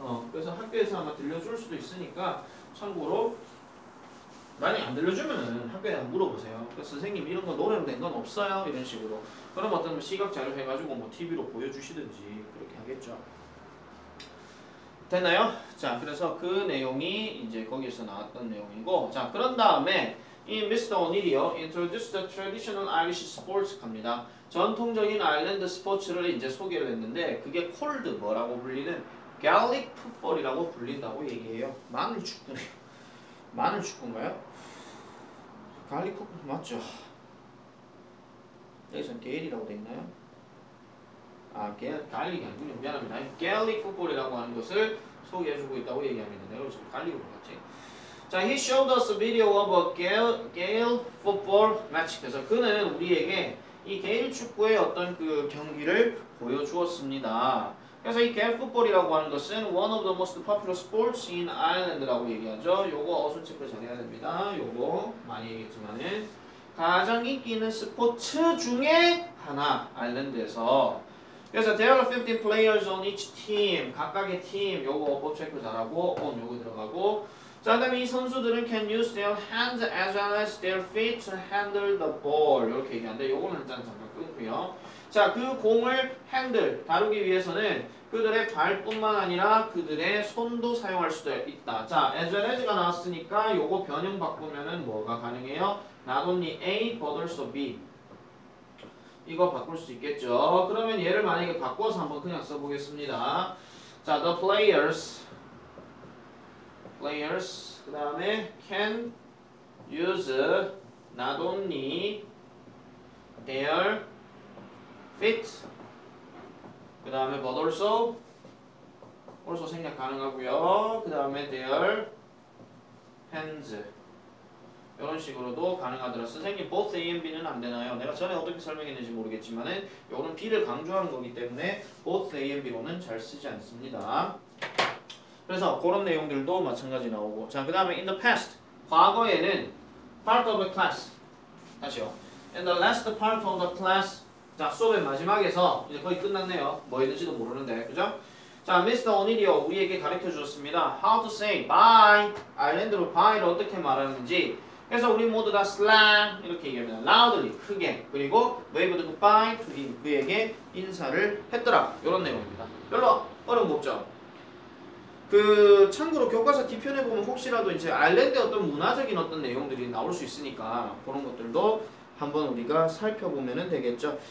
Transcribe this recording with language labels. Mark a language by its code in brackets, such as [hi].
[ko] 그래서 학교에서 아마 들려줄 수도 있으니까 참고로 만약에 안 들려주면은 학교에 한번 물어보세요. 그래서 선생님 이런 거 노래로 된 건 없어요? 이런 식으로. 그럼 어떤 시각 자료 해가지고 뭐 TV로 보여주시든지 그렇게 하겠죠. 됐나요? 자, 그래서 그 내용이 이제 거기에서 나왔던 내용이고, 자, 그런 다음에 이 Mr. [en] O'Neill이요, introduce the traditional Irish sports 갑니다. [ko] 전통적인 아일랜드 스포츠를 이제 소개를 했는데, 그게 called 뭐라고 불리는 Gaelic football이라고 불린다고 얘기해요. 마늘 축구네요. 마늘 축구인가요? 갈릭 풋볼 맞죠? 여기서는 게일이라고 돼 있나요? 갈릭이 아니군요. 미안합니다. 갤릭 풋볼이라고 하는 것을 소개해주고 있다고 얘기합니다. 내가 지금 갈릭으로 봤지. [en] 자, he showed us a video of a Gale football match. [ko] 그래서 그는 우리에게 이 게일 축구의 어떤 그 경기를 보여주었습니다. 그래서 이 게일 풋볼이라고 하는 것은 [en] one of the most popular sports in Ireland라고 얘기하죠. [ko] 요거 어순 체크 잘해야 됩니다. 요거 많이 얘기했지만은 가장 인기 있는 스포츠 중에 하나, 아일랜드에서. [en] 그래서 there are 15 players on each team. [ko] 각각의 팀, 요거 어법 체크 잘하고 on 요거 들어가고. 자, 그 다음에 이 선수들은 [en] can use their hands as well as their feet to handle the ball. [ko] 이렇게 얘기하는데 요거는 일단 잠깐 끊고요. 자, 그 공을 핸들, 다루기 위해서는 그들의 발뿐만 아니라 그들의 손도 사용할 수도 있다. 자, as well as가 나왔으니까 요거 변형 바꾸면은 뭐가 가능해요? [en] Not only A, but also B. [ko] 이거 바꿀 수 있겠죠. 그러면 얘를 만약에 바꿔서 한번 그냥 써보겠습니다. [en] 자, the players 그 다음에 can use not only their feet 그 다음에 but also [ko] 생략 가능하고요. 그 다음에 [en] their hands [ko] 이런 식으로도 가능하더라. 선생님 both A and B는 안 되나요? 내가 전에 어떻게 설명했는지 모르겠지만은 요거는 B를 강조하는 거기 때문에 both A and B로는 잘 쓰지 않습니다. 그래서 그런 내용들도 마찬가지 나오고. [en] 자, 그 다음에 in the past [ko] 과거에는 [en] part of the class 다시요. in the last part of the class [ko] 자, 수업의 마지막에서 이제 거의 끝났네요. 뭐 했는지도 모르는데 그죠? 자, Mr. O'Neill이요 우리에게 가르쳐 주셨습니다. [en] How to say bye 아일랜드로 bye를 [ko] 어떻게 말하는지. 그래서 우리 모두 다 slang 이렇게 얘기합니다. loudly 크게. 그리고 [en] waved goodbye to him [ko] 그에게 인사를 했더라. 이런 내용입니다. 별로 어려운 거 없죠? 그 참고로 교과서 뒤편에 보면 혹시라도 이제 아일랜드의 어떤 문화적인 어떤 내용들이 나올 수 있으니까 그런 것들도 한번 우리가 살펴보면 되겠죠.